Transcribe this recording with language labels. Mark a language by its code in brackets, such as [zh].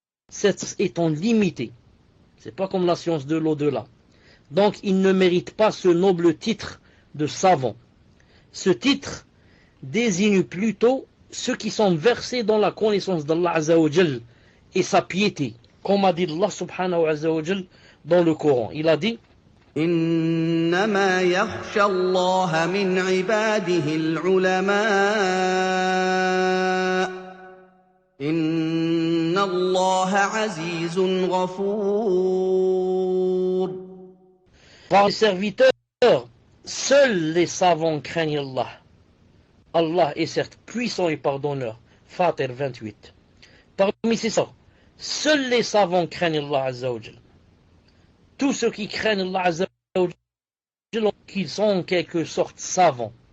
[fr] Cette science étant limitée, c'est pas comme la science de l'au-delà. Donc, il ne mérite pas ce noble titre de savant. Ce titre désigne plutôt ceux qui sont versés dans la connaissance d'Allah Azza wa Jal et sa piété. Comme a dit Allah subhanahu wa jal dans le Coran. Il a dit [ar] إنما يخشى الله من عباده العلماء إن الله عزيز غفور. [fr] Par les serviteurs, seuls les savants craignent Allah. Allah est certes puissant et pardonneur. Fatir 28. Parmi ces savants, seuls les savants craignent Allah Azza wa Jal. Tous ceux qui craignent Allah Azza wa Jal, qu'ils sont en quelque sorte savants.